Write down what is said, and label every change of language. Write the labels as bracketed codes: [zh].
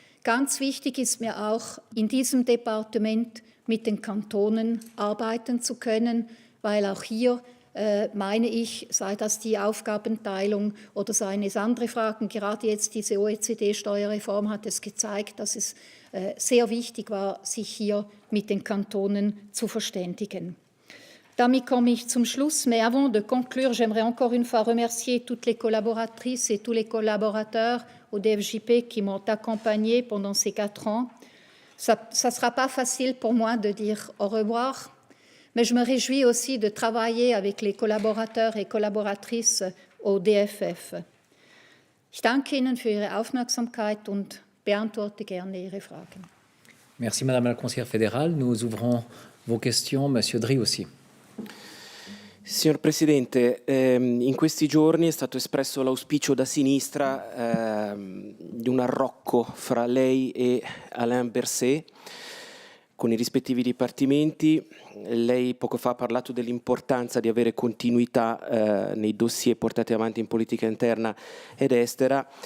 [de] Ganz wichtig ist mir auch, in diesem Departement mit den Kantonen arbeiten zu können, weil auch hier meine ich, sei das die Aufgabenteilung oder seien es andere Fragen, gerade jetzt diese OECD-Steuerreform hat es gezeigt, dass es sehr wichtig war, sich hier mit den Kantonen zu verständigen. Damit komme ich zum Schluss, [fr] mais avant de conclure, j'aimerais encore une fois remercier toutes les collaboratrices et tous les collaborateurs au DFJP qui m'ont accompagnée pendant ces 4 ans. Ça ne sera pas facile pour moi de dire au revoir, mais je me réjouis aussi de travailler avec les collaborateurs et collaboratrices au DFF. [de] Ich danke Ihnen für Ihre Aufmerksamkeit und beantworte gerne Ihre Fragen. [fr] Merci Madame la Conseillère fédérale. Nous ouvrons vos questions. Monsieur Dri aussi. [it] Signor Presidente, in questi giorni è stato espresso l'auspicio da sinistra di un arrocco fra lei e Alain Berset con i rispettivi dipartimenti. Lei poco fa ha parlato dell'importanza di avere continuità nei dossier portati avanti in politica interna ed estera.